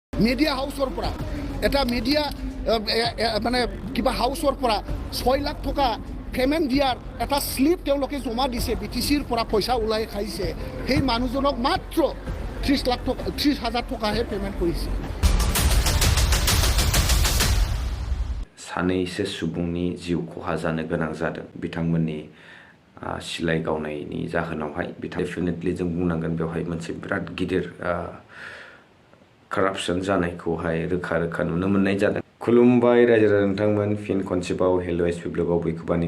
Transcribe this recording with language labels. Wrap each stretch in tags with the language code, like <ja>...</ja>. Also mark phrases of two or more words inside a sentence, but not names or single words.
<as>মিডিয়া হাউসৰ পৰা এটা মিডিয়া মানে কিবা হাউসৰ পৰা 6 লাখ টকা পেমেন্ট দিয়াৰ এটা স্লিপ তেওঁলোকে জমা দিছে বিটিচিৰ পৰা পইচা ওলাই খাইছে সেই মানুহজনক মাত্ৰ 30,000 টকাহে পেমেন্ট কৰিছে</as> <brx>सानैसो सुबुंनि जिउ खहा जानो गोनां जादों बिथांमोननि सिलाइ गावनायनि जाहोनावहाय डेफिनेटलि जों बुंनांगोन बेवहाय मोनसे बिराद गिदिर करप्शन जानायखौहाय रोखा रोखा नुनो मोननाय जादों खुलुमबाय रायजो राजा नोंथांमोन फिन खनसेबाव हेलो एसपि ब्लगाव बयखौबो आंनि</brx>